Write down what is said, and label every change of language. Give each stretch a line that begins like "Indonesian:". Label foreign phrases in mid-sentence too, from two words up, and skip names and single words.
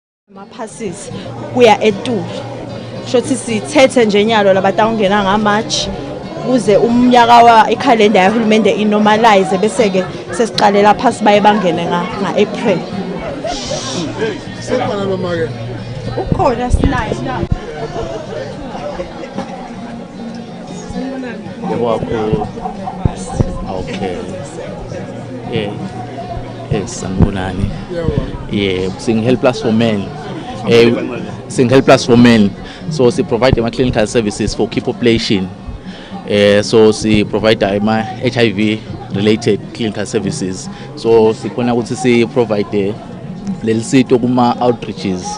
Swati: Ama-passes kuya etulu shothi sithethe nje nyalo labatawungena ngaMarch kuze umnyaka ikhalenda yahulumende inormalize bese ke sesiqalela phasi baye bangene nga-April. Sekhona lo make. Ukhona sinayo na. Okay. Sanibonani.
English: Single plus for men. Single plus for men. So we provide clinical services for key population. So we provide HIV related clinical services. So we provide little seat outreaches.